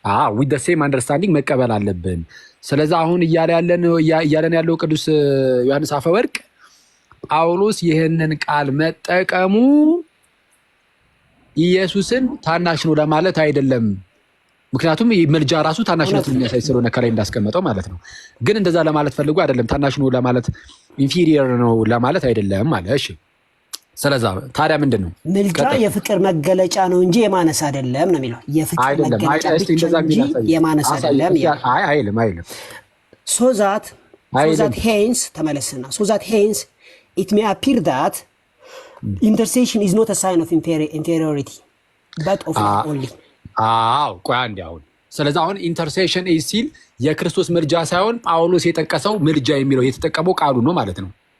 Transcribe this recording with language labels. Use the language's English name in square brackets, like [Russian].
[English] with the same understanding [Amharic] መቀበል አለብን። ስለዚህ አሁን እያለን ያለው ቅዱስ ዮሐንስ አፈወርቅ ጳውሎስ ይህንን ቃል መጠቀሙ ኢየሱስን ታናሽ ነው ለማለት አይደለም። ምክንያቱም መልጃ ራሱ ታናሽነቱን የሚያሳይ ስለሆነ ከላይ እንዳስቀመጠው ማለት ነው። ግን እንደዛ ለማለት ፈልጎ አይደለም። ታናሽ ነው ለማለት ኢንፊሪየር ነው ለማለት አይደለም ማለት። እሺ ስለዚህ ታዲያ ምንድን ነው? መልጃ የፍቅር መገለጫ ነው እንጂ የማነስ አይደለም ነው የሚለው። የፍቅር መገለጫ እንጂ የማነስ አይደለም አይልም። [English] so that hence [Amharic] ተመለስና [English] so that hence it may appear that intercession is not a sign of inferiority but of only [Amharic] ቆይ አንዴ አሁን ስለዚህ አሁን ኢንተርሴሽን ሲል የክርስቶስ ምልጃ ሳይሆን ጳውሎስ የጠቀሰው ምልጃ የሚለው የተጠቀመው ቃሉ ነው ማለት ነው።